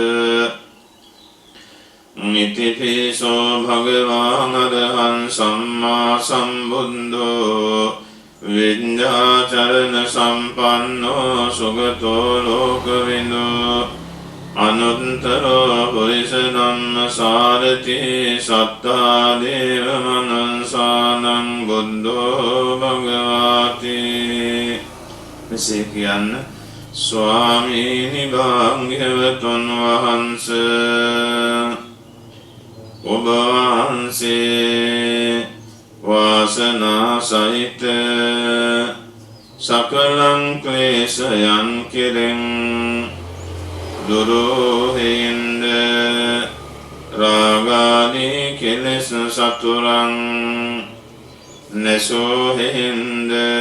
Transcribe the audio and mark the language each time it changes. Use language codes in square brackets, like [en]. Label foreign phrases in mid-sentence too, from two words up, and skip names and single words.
[pi] නිතිපිසෝ භගවාන් අරහං සම්මා සම්බුද්ධෝ විඤ්ඤාචරණ සම්පන්නෝ සුගතෝ ලෝකවිදෝ අනුත්තරෝ පුරිස ධම්ම සාරති සත්තා දේව මනසානං බුද්ධෝ භගවාති. [si] මෙසේ කියන්න ස්වාමීනි භාග්‍යවතුන් වහන්සේ ඔබ වහන්සේ වාසනා සහිත සකලං ක්ලේශයන් කෙරෙන් දුරුහින්ද රාගාදී කෙලෙස් සතුරන් නැසෝහින්ද